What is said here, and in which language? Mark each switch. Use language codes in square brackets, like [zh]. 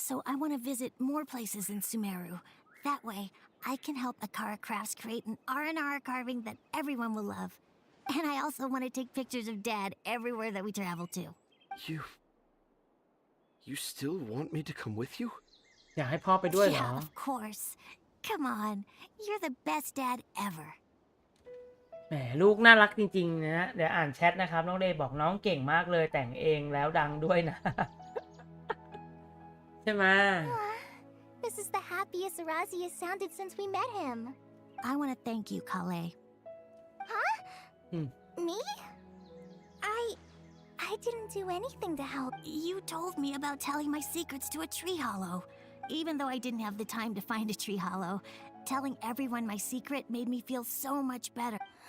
[en] So I want to visit more places in Sumeru. That way, I can help Akara Crafts create an Aranara carving that everyone will love. And I also want to take pictures of Dad everywhere that we travel to. You still want me to come with you? [th] อยากให้พ่อไปด้วยเหรอ [en] Yeah, of course. Come on, you're the best dad ever. [th] แหมลูกน่ารักจริงๆนะเดี๋ยวอ่านแชทนะครับน้องเดย์บอกน้องเก่งมากเลยแต่งเองแล้วดังด้วยนะ ใช่ไหม [en] This is the happiest Razi has sounded since we met him. I want to thank you, Kale. Huh? Me? I didn't do anything to help. You told me about telling my secrets to a tree hollow. Even though I didn't have the time to find a tree hollow, telling everyone my secret made me feel so much better.